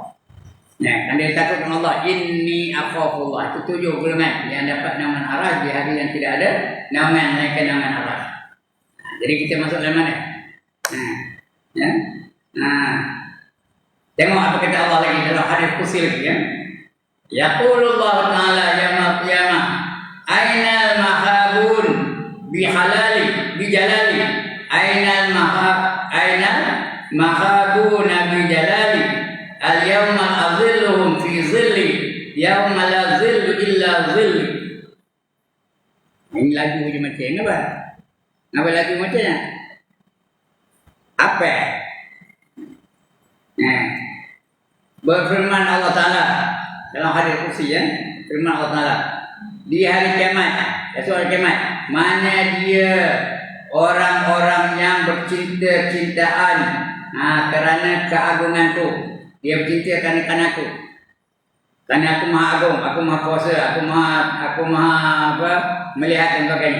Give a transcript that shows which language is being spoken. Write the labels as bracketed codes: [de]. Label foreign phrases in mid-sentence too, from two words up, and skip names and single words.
[ms] Kan dia takut kepada Allah. [ar] إني أخاف الله. [ms] Itu 7 golongan yang dapat naungan arasy di hari yang tidak ada naungan melainkan naungan arasy. Jadi kita masuk dalam mana? Tengok apa kata Allah lagi dalam hadis qudsi lagi ya. [ar] يقول الله تعالى يوم القيامة، أين المتحابون بحلالي بجلالي، أين المتحابون بجلالي, اليوم أظلهم في ظلي يوم لا ظل إلا ظلي. [ms] Ini lagu je macam apa? Apa lagu macamnya? Apa? Berfirman Allah Ta'ala dalam hadis kursi ya, firman Allah Ta'ala di hari kiamat, esok hari kiamat, mana dia orang-orang yang bercinta-cintaan kerana keagunganku, dia bercinta kerana aku, kerana aku maha agung, aku maha kuasa, aku maha apa, melihat dan sebagainya.